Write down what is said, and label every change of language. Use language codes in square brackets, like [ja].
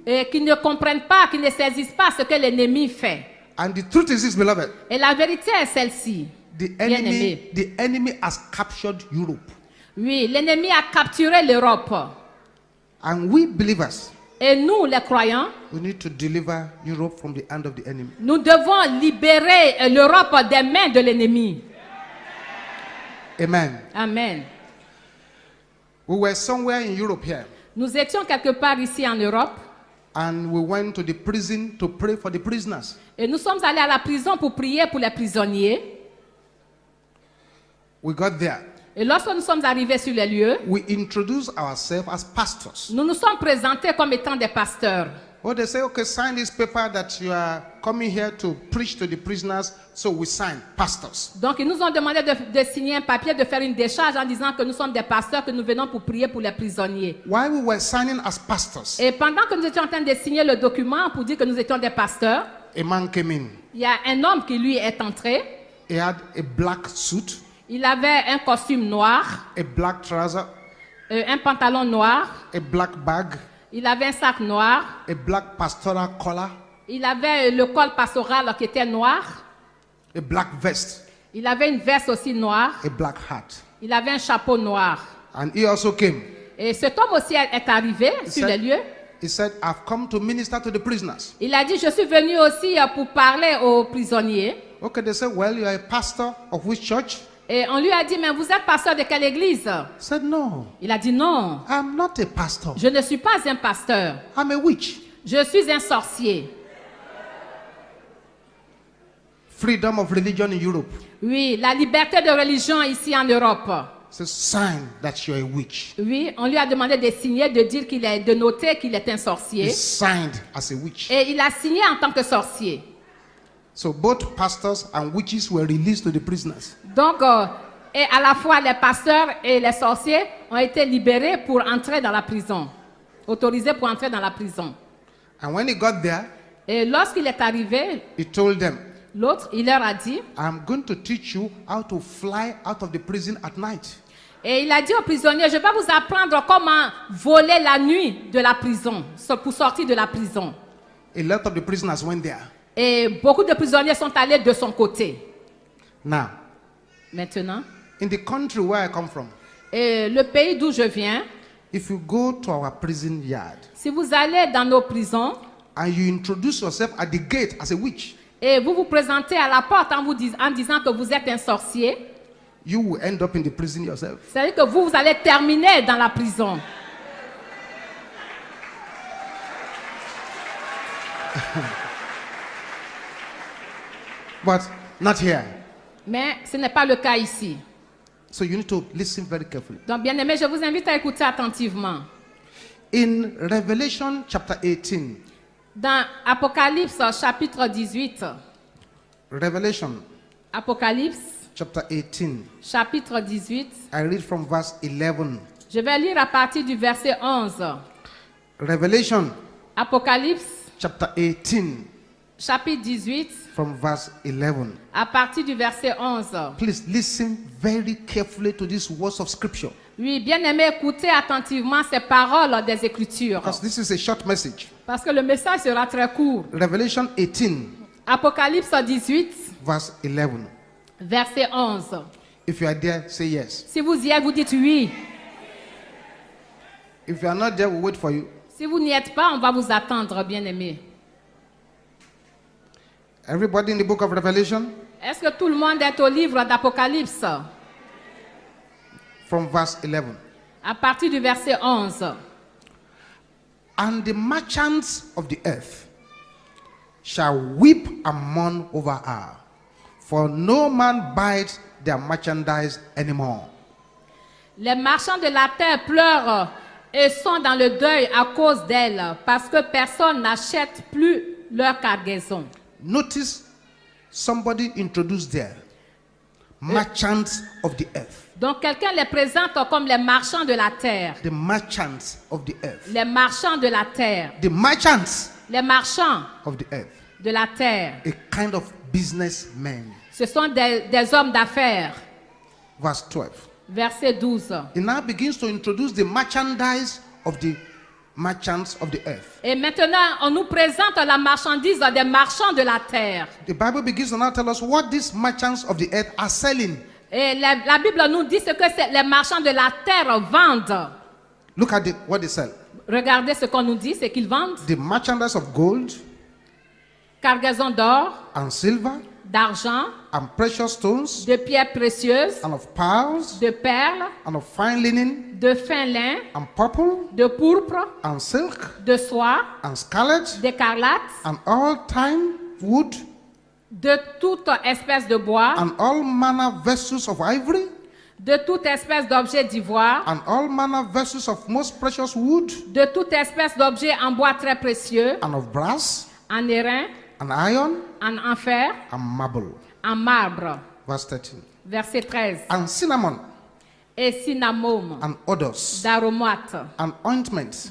[fr] et qui ne comprennent pas, qui ne saisissent pas ce que l'ennemi fait. [en] And the truth is this, beloved. [fr] Et la vérité est celle-ci. Bien-aimé. [en] The enemy has captured Europe. [fr] Oui, l'ennemi a capturé l'Europe. [en] And we believers, [fr] Et nous, les croyants, [en] we need to deliver Europe from the hand of the enemy. [fr] nous devons libérer l'Europe des mains de l'ennemi. [en] Amen. [fr] Amen. [en] We were somewhere in Europe here, [fr] Nous étions quelque part ici en Europe [en] and we went to the prison to pray for the prisoners. [fr] et nous sommes allés à la prison pour prier pour les prisonniers. [en] We got there. [fr] Et lorsque nous sommes arrivés sur les lieux, [en] We introduced ourselves as pastors. [fr] nous nous sommes présentés comme étant des pasteurs. [en] Oh, they say, okay, sign this paper that you are coming here to preach to the prisoners. So we sign, pastors. [fr] Donc, ils nous ont demandé de signer un papier, de faire une décharge en disant que nous sommes des pasteurs, que nous venons pour prier pour les prisonniers. [en] While we were signing as pastors, [fr] Et pendant que nous étions en train de signer le document pour dire que nous étions des pasteurs, [en] a man came in. [fr] il y a un homme qui lui est entré. [en] He had a black suit, [fr] Il avait un costume noir, [en] a black trouser, [fr] un pantalon noir, [en] a black bag, [fr] il avait un sac noir, [en] a black pastoral collar, [fr] il avait le col pastoral qui était noir, [en] a black vest, [fr] il avait une veste aussi noire, [en] a black hat. [fr] il avait un chapeau noir. [en] And he also came. [fr] Et cet homme aussi est arrivé sur les lieux. [en] He said, I've come to minister to the prisoners. [fr] Il a dit, je suis venu aussi pour parler aux prisonniers. [en] Okay, they said, well, you are a pastor of which church? [fr] Et on lui a dit, mais vous êtes pasteur de quelle église? [en] He said, no, [fr] Il a dit, non, [en] I'm not a pastor. [fr] je ne suis pas un pasteur. [en] I'm a witch. [fr] Je suis un sorcier. [en] Freedom of religion in Europe. [fr] Oui, la liberté de religion ici en Europe. [en] Says, sign that you're a witch. [fr] Oui, on lui a demandé de signer, de noter qu'il est un sorcier. [en] He signed as a witch. [fr] Et il a signé en tant que sorcier. [en] So both pastors and witches were released to the prisoners. [fr] Donc, et à la fois les pasteurs et les sorciers ont été libérés pour entrer dans la prison, autorisés pour entrer dans la prison. [en] And when he got there, [fr] Et lorsqu'il est arrivé, [en] he told them, [fr] l'autre, il leur a dit, [en] I'm going to teach you how to fly out of the prison at night. [fr] et il a dit aux prisonniers, je vais vous apprendre comment voler la nuit de la prison, pour sortir de la prison. [en] A lot of the prisoners went there. [fr] Et beaucoup de prisonniers sont allés de son côté. [en] Now, [fr] Maintenant, [en] in the country where I come from, [fr] et le pays d'où je viens, [en] if you go to our prison yard [fr] si vous allez dans nos prisons [en] and you introduce yourself at the gate as a witch, [fr] et vous vous présentez à la porte en disant que vous êtes un sorcier, [en] you will end up in the prison yourself. [fr] c'est-à-dire que vous allez terminer dans la prison. [en] But not here. [fr] Mais ce n'est pas le cas ici. [en] So you need to listen very carefully. [fr] Donc, bien aimé, je vous invite à écouter attentivement. [en] In Revelation chapter 18, [fr] Dans Apocalypse chapitre 18, [en] Revelation [fr] Apocalypse [en] chapter 18, [fr] chapitre 18, [en] I read from verse 11. [fr] je vais lire à partir du verset 11. [en] Revelation [fr] Apocalypse [en] chapter 18, [fr] chapitre 18, [en] from verse 11. [fr] à partir du verset 11. [en] Please listen very carefully to these words of scripture, [fr] Oui, bien aimé, écoutez attentivement ces paroles des Écritures. [en] because this is a short message. [fr] Parce que le message sera très court. [en] Revelation 18, [fr] Apocalypse 18, [en] verse 11. [fr] verset 11. [en] If you are there, say yes. [fr] Si vous y êtes, vous dites oui. [en] If you are not there, we'll wait for you. [fr] Si vous n'y êtes pas, on va vous attendre, bien aimé. [en] Everybody in the book of Revelation, [fr] Est-ce que tout le monde est au livre d'Apocalypse? [en] from verse 11. [fr] À partir du verset 11. [en] And the merchants of the earth shall weep and mourn over her, for no man buys their merchandise anymore. [fr] Les marchands de la terre pleurent et sont dans le deuil à cause d'elle, parce que personne n'achète plus leur cargaison. [en] Notice somebody introduced there, merchants of the earth. [fr] Donc quelqu'un les présente comme les marchands de la terre. [en] The merchants of the earth. [fr] Les marchands de la terre. [en] The merchants [fr] Les marchands [en] of the earth. [fr] de la terre. [en] A kind of businessmen. [fr] Ce sont des hommes d'affaires. [en] Verse 12. [fr] Verset 12. [en] It now begins to introduce the merchandise of the merchants of the earth. [fr] Et maintenant, on nous présente la marchandise des marchands de la terre. [en] The Bible begins to now tell us what these merchants of the earth are selling. [fr] Et la Bible nous dit ce que les marchands de la terre vendent. [en] Look at what they sell. [fr] Regardez ce qu'on nous dit, c'est qu'ils vendent [en] The merchandise of gold [fr] cargaison d'or, [en] and silver [fr] d'argent, [en] and precious stones [fr] de pierres précieuses, [en] and of pearls [fr] de perles, [en] and of fine linen [fr] de fin lin, [en] and purple [fr] de pourpre, [en] and silk [fr] de soie, [en] and scarlet [fr] d'écarlate, [en] and all time wood [fr] de toute espèce de bois, [en] and all manner vessels of ivory [fr] de toute espèce d'objet d'ivoire, [en] and all manner vessels of most precious wood [fr] de toute espèce d'objet en bois très précieux, [en] and of brass [fr] en airain, [en] and iron [fr] en fer, [en] and marble. [fr] en marbre. [en] Verse 13. [fr] Verset 13. [en] And cinnamon [fr] Et cinnamome, [en] and odors [fr] d'aromates, [en] and ointments